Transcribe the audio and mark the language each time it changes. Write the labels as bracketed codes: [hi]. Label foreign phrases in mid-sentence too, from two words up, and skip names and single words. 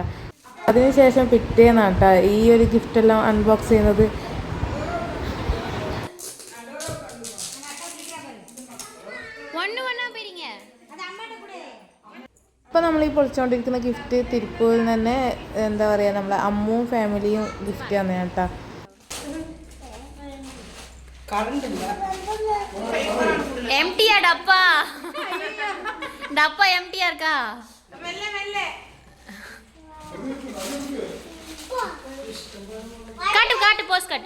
[ml] അതിനുശേഷം പിറ്റേന്നാണ് കേട്ടോ ഈ ഒരു ഗിഫ്റ്റെല്ലാം അൺബോക്സ് ചെയ്യുന്നത്. ഇപ്പോൾ നമ്മൾ ഈ പൊളിച്ചുകൊണ്ടിരിക്കുന്ന ഗിഫ്റ്റ് തിരുപ്പൂരിൽ തന്നെ എന്താ പറയുക, നമ്മളെ അമ്മുവും ഫാമിലിയും ഗിഫ്റ്റ് തന്നെയാണ് കേട്ടോ. [ta] எம்டியா டப்பா டப்பா எம்டியா இருக்கா? காட்டு காட்டு போஸ் காட்டு.